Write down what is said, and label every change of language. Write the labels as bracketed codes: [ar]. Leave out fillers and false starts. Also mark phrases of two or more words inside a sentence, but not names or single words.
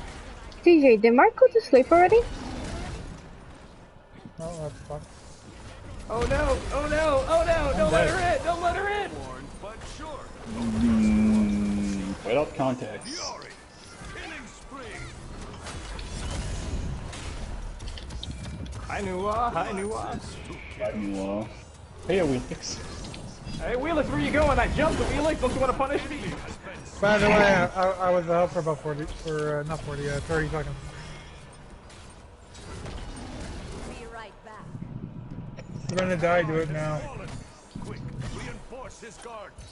[en] CJ, did Mark go to sleep already? Oh, that's fun. Oh no! Oh no! Oh no! Don't let her in! Don't let her in! But sure. Without context. Fury. Killing spree. Hi Nuwa! Hi Nuwa! Hi Nuwa. Hey, Wheelix. Hey Wheelix, where you going? I jumped the Wheelix! Don't you want to punish me? By the way, I was out for about 30 seconds. You're gonna die, do it now. Quick, reinforce his guard.